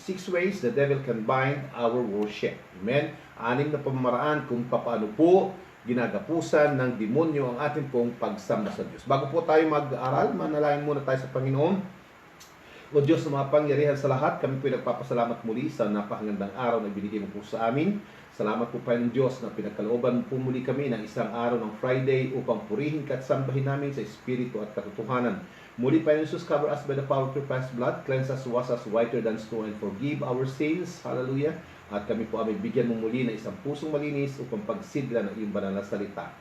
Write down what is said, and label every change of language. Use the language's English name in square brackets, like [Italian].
[English] 6 ways the devil can bind our worship. Amen. [Filipino] 6 na pamamaraan kung paano po ginagapusan ng demonyo ang ating pong pagsamba sa Diyos. Bago po tayo mag-aral, manalangin muna tayo sa Panginoon. O Diyos na mapangyarihan sa lahat, kami po nagpapasalamat muli sa napakagandang araw na binigay mo po sa amin. Salamat po Panginoon Diyos na pinagkalooban po muli kami ng isang araw ng Friday upang purihin ka at sambahin namin sa Espiritu at katotohanan. [English] Muli Panginoon Jesus, cover us by the power of your precious blood, cleanse us, wash us whiter than snow, and forgive our sins. Hallelujah. [Filipino] At kami po ay bigyan mo muli ng isang pusong malinis upang pagsidla ng iyong banal na salita.